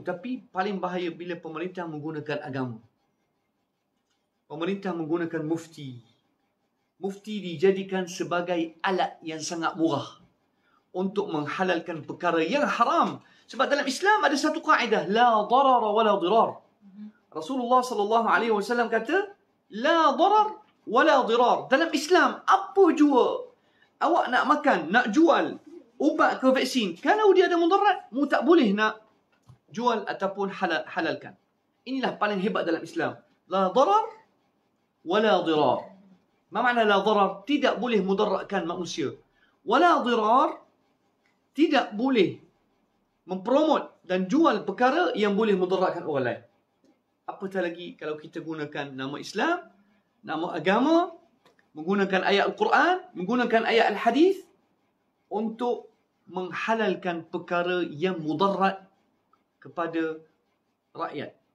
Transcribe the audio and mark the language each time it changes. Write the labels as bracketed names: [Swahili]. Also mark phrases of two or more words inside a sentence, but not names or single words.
[Malay] Tapi paling bahaya bila pemerintah menggunakan agama. Pemerintah menggunakan mufti. Mufti dijadikan sebagai alat yang sangat murah untuk menghalalkan perkara yang haram. Sebab dalam Islam ada satu kaedah, [Arabic] لا ضرر ولا ضرار. [Malay] Rasulullah SAW kata, [Arabic] لا ضرر ولا ضرار. [Malay] Dalam Islam, apa jua awak nak makan, nak jual ubat ke vaksin, kalau dia ada mudarat, mu tak boleh nak jual ataupun halalkan. Inilah paling hebat dalam Islam. [Arabic] لا ضرر ولا ضرار. [Malay] Apa makna [Arabic] لا ضرر? [Malay] Tidak boleh mudaratkan manusia. [Arabic] ولا ضرار, [Malay] tidak boleh mempromot dan jual perkara yang boleh mudaratkan orang lain. Apatah lagi kalau kita gunakan nama Islam, nama agama, menggunakan ayat Al-Quran, menggunakan ayat Al-Hadis untuk menghalalkan perkara yang mudarat kepada rakyat.